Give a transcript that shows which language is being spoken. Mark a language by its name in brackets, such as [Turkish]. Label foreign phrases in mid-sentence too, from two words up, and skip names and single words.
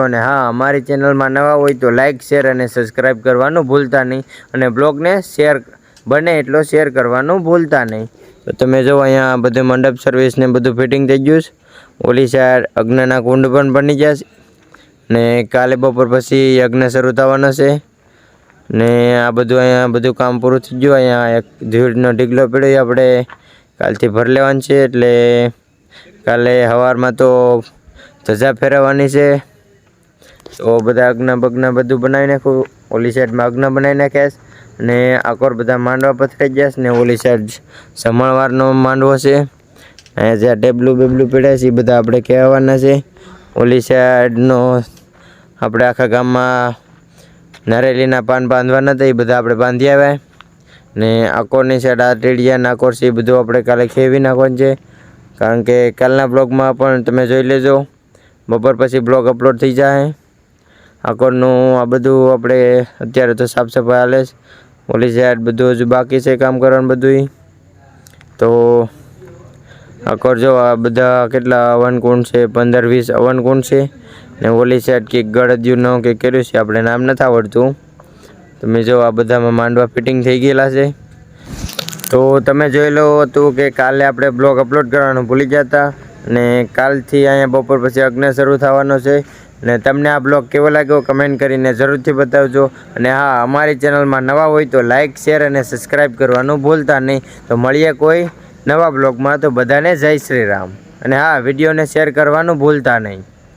[Hindi] और हाँ, [Gujarati] અમારી ચેનલ મેં નવા હો તો [English] like share [Gujarati] ઔર સબ્સ્ક્રાઇબ કરવાનું ભૂલતા નહીં ઔર બ્લોગ ને શેર બને એટલો શેર કરવાનું ભૂલતા નહીં। તો તમે જો અહીંયા બધું મંડપ સર્વિસ ને બધું ફિટિંગ થઈ ગયું। ઓલી સાઇડ અગ્નના કુંડ પણ બની જશે ને કાલે બપોર પછી યજ્ઞ શરૂ થવાનો છે ને આ બધું અહીંયા બધું કામ પૂરું થઈ ગયું। અહીંયા એક ધૂળનો ઢીગલો પડ્યો આપણે કાલથી ભર લેવાનો છે એટલે કાલે હવારમાં તો ધજા ફેરવવાની છે। તો બધા અગ્ન બગ્ન બધું બનાવી નાખ્યું। ઓલી સાઇડ મેં અગ્ન બનાવી નાખ્યા છે ને આકોર બધા માંડવા પથરાઈ ગયા છે ને ઓલી સાઇડ સમળવારનો માંડવો છે। અહીંયા જે ટેબલૂ બેબલૂ પડ્યા છે બધા આપણે કહેવાના છે। ઓલી સાઇડનો આપણે આખા ગામમાં નારિયેળીના પાન બાંધવાના હતા એ બધા આપણે બાંધી આવ્યા ને આકોરની સાઇડ આ ટેડિયા નાકોર છે બધું આપણે કાલે ખેવી નાખવાનું છે। કારણ કે કાલના બ્લોગમાં પણ તમે જોઈ લેજો, બપોર પછી બ્લોગ અપલોડ થઈ જાએ। આકોરનું આ બધું આપણે અત્યારે તો સાફ સફાઈ હાલે છે। ઓલી સાઇડ બધું હજુ બાકી છે કામ કરવાનું બધુંય. તો આકોર જો આ બધા કેટલા હવન કુંડ છે, 15-20 હવન કુંડ છે ને ઓલી સાઇડ કે ગળદિયુંનો કે કર્યું છે આપણે નામ નથી આવડતું। તમે જો આ બધામાં માંડવા ફિટિંગ થઈ ગેલા છે। તો તમે જોઈ લો હતું કે કાલે આપણે બ્લોગ અપલોડ કરવાનું ભૂલી ગયા હતા ને કાલથી અહીંયા બપોર પછી યજ્ઞ શરૂ થવાનો છે ને તમને આ બ્લોગ કેવો લાગ્યો કમેન્ટ કરીને જરૂરથી બતાવજો। અને હાં, અમારી ચેનલમાં નવા હોય તો [English] like share [Gujarati] અને સબ્સ્ક્રાઇબ કરવાનું ભૂલતા નહીં। તો મળીએ કોઈ નવા બ્લોગમાં। તો બધાને જય શ્રી રામ। અને હાં, વિડિયોને શેર કરવાનું ભૂલતા નહીં।